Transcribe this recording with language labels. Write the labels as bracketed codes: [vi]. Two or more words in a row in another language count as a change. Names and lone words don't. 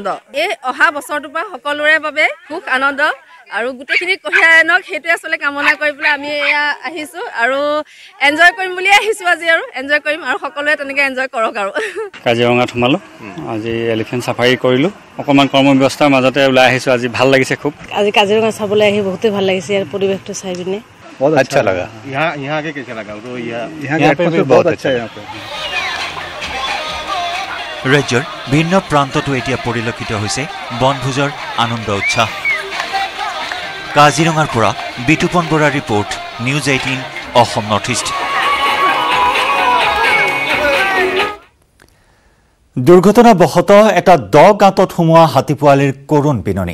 [as] এই অহা বছৰটোৰ পৰা সকলোৰে বাবে সুখ আনন্দ আৰু গোটেইখিনি কঢ়িয়াই আনক, সেইটোৱে আচলতে কামনা কৰি পেলাই আমি এয়া আহিছোঁ আৰু এনজয় কৰিম বুলিয়ে আহিছোঁ আজি, আৰু এনজয় কৰিম আৰু সকলোৱে তেনেকৈ এনজয় কৰক। আৰু কাজিৰঙাত সোমালোঁ, আজি এলিফেণ্ট চাফাৰী কৰিলোঁ, অকণমান কৰ্মব্যস্তাৰ মাজতে ওলাই আহিছোঁ। আজি ভাল লাগিছে খুব। আজি কাজিৰঙা চাবলৈ আহি বহুতেই ভাল লাগিছে, ইয়াৰ পৰিৱেশটো চাই পিনে [hi] बहुत अच्छा लगा। यहाँ के कैसा लगा? तो यहाँ पे भी बहुत अच्छा है। [as] ৰাজ্যৰ ভিন্ন প্ৰান্ততো এতিয়া পৰিলক্ষিত হৈছে বনভোজৰ আনন্দ উৎসাহ। কাজিৰঙাৰ পৰা বিতুপন বৰাৰ ৰিপৰ্ট, নিউজ 18 অসম নৰ্থ ইষ্ট। দুৰ্ঘটনাবশতঃ এটা দ গাঁতত সোমোৱা হাতী পোৱালিৰ কৰুণ বিননি।